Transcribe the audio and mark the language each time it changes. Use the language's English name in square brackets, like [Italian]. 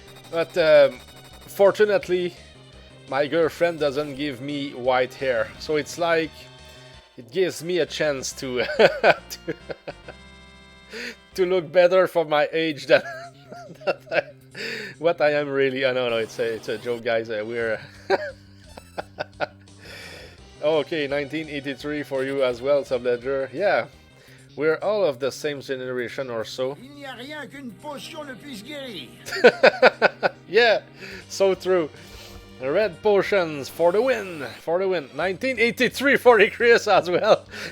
[English] But fortunately, my girlfriend doesn't give me white hair, so it's like it gives me a chance to to look better for my age than what I am really. I don't know. It's a joke, guys. We're okay. 1983 for you as well, Subledger. Yeah, we're all of the same generation or so. [French] Il n'y a rien qu'une potion ne puisse guérir. [English] Yeah, so true. Red potions for the win, for the win. 1983 for the Chris as well.